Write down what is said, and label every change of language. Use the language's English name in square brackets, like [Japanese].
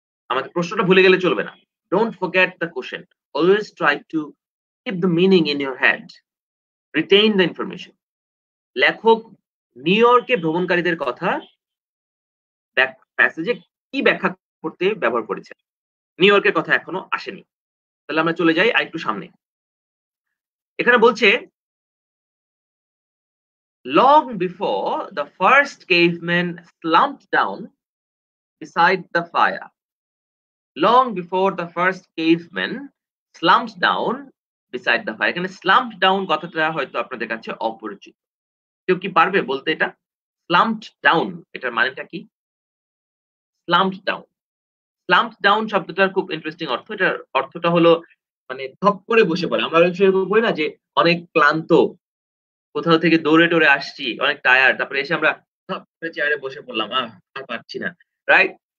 [Bangla] আমাদের প্রশ্নটা ভুলে গেলে চলবে না। [English] Don't forget the question, always try to keep the meaning in your head, retain the information. [Bangla] লেখক নিউ ইয়র্কে ভ্রমণকারীদের কথা প্যাসেজে কি ব্যাখ্যা করতে ব্যবহার করেছেন? নিউ ইয়র্কের কথা এখনো আসেনি। তাহলে আমরা চলে যাই আরেকটু সামনে। এখানে বলছে [English] long before the first cavemen slumped down beside the fire. Long before the first cavemen slumped down beside the fire. [Bangla] এখানে slumped down কথাটা হয়তো আপনাদের কাছে অপরিচিত। কেউ কি পারবে বলতে এটা? slumped down এটার মানেটা কি? slumped down, slumped down শব্দটার খুব ইন্টারেস্টিং অর্থ। এটার অর্থটা হলো মানে ধপ করে বসে পড়ে। আমরা বলি না যে অনেক ক্লান্ত, কোথাও থেকে দৌড়ে টোরে আসছি, অনেক টায়ার্ড, তারপরে এসে আমরা ধপ করে চেয়ারে বসে পড়লাম, আর পারছি না, রাইট?